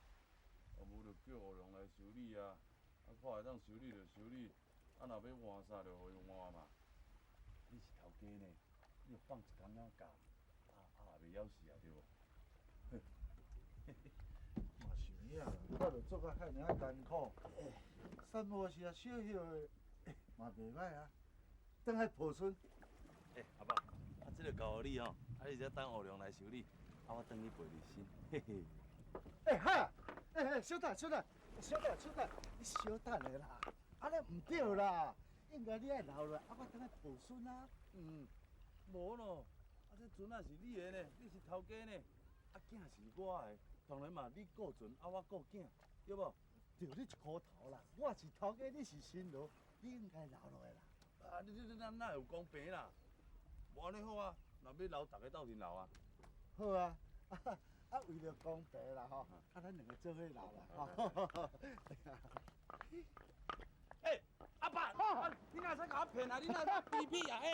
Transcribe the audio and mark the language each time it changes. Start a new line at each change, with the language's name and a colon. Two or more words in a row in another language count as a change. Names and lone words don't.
Min Nan Chinese: 啊无就叫后龙来修理啊，啊看会当修理就修理，啊若要换啥就互伊换嘛。你是头家呢，你就放一工仔假，也袂枵死啊，对无？嘛是有影啦，我着做甲遐尔艰苦，散步时啊小歇的，嘛袂歹啊。等下抱孙。阿爸，啊这个交互你吼，啊你只等后龙来修理，啊我等你陪你先，嘿嘿。嗨，小等，你小等下啦，安尼唔对啦，应该你爱留落，啊我等下抱孙啊。无咯，啊这船啊是你的呢，你是头家呢，啊囝是我的，当然嘛你顾船，啊我顾囝，对无？着你一箍头啦，我是头家，你是新郎，你应该留落来啦。啊咱哪有公平啦？无安尼好啊，若要留，大家斗阵留啊。好啊，啊为了公平啦吼，啊咱两个做伙留啦吼。阿爸，你哪使甲我骗啊？你哪使逼逼啊？